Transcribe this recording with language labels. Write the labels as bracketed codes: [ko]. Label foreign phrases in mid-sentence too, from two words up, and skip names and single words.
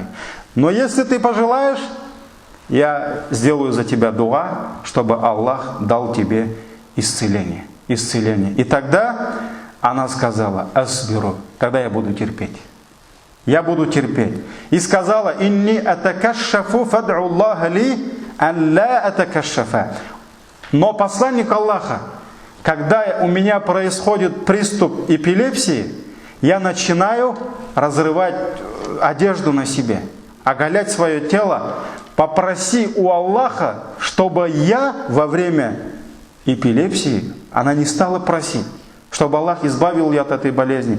[ru] Но если ты пожелаешь, я сделаю за тебя дуа, чтобы Аллах дал тебе исцеление. И тогда она сказала: асбиру, тогда я буду терпеть. И сказала: [ar] إني أتكشف فادع الله لي أن لا أتكشف. [ru] Но посланник Аллаха, когда у меня происходит приступ эпилепсии, я начинаю разрывать одежду на себе, оголять свое тело. Попроси у Аллаха, чтобы я во время эпилепсии, она не стала просить, чтобы Аллах избавил ее от этой болезни.